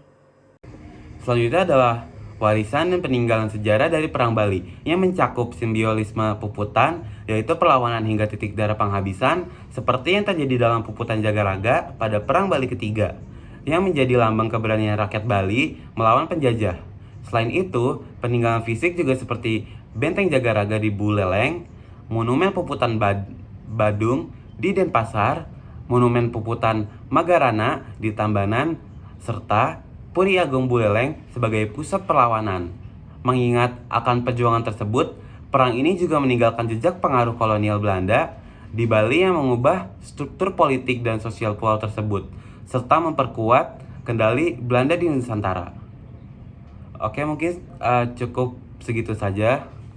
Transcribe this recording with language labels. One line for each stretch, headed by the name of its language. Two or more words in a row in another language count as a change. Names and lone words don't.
Indonesian: Selanjutnya adalah warisan dan peninggalan sejarah dari Perang Bali yang mencakup simbiolisme Puputan, yaitu perlawanan hingga titik darah penghabisan seperti yang terjadi dalam Puputan Jagaraga pada Perang Bali ketiga, yang menjadi lambang keberanian rakyat Bali melawan penjajah. Selain itu, peninggalan fisik juga seperti Benteng Jagaraga di Buleleng, Monumen Puputan Badung di Denpasar, Monumen Puputan Magarana di Tambanan, serta Puri Agung Buleleng sebagai pusat perlawanan. Mengingat akan perjuangan tersebut, perang ini juga meninggalkan jejak pengaruh kolonial Belanda di Bali yang mengubah struktur politik dan sosial pulau tersebut, serta memperkuat kendali Belanda di Nusantara. Oke, mungkin cukup segitu saja.